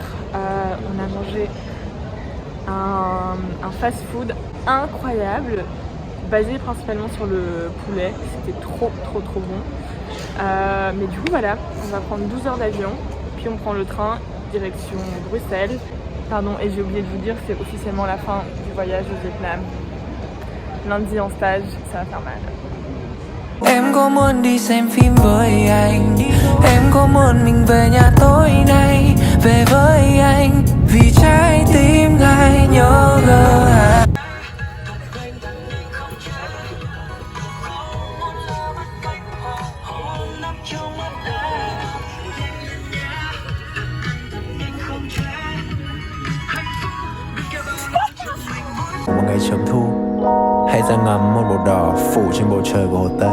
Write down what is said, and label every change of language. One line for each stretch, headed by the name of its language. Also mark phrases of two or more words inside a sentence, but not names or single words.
French: On a mangé un fast-food incroyable, basé principalement sur le poulet. C'était trop bon. Mais du coup voilà, on va prendre 12 heures d'avion, puis on prend le train direction Bruxelles. Pardon, et j'ai oublié de vous dire, c'est officiellement la fin du voyage au Vietnam. Lundi en stage, ça va faire mal.
Vietnamese: Em có muốn đi xem phim với anh? Em có muốn mình về nhà tối nay, về với anh, vì trái tim lại nhớ gờ. Một ngày sớm thu, hay ra ngắm một bầu đỏ phủ trên bầu trời của Hồ Tây.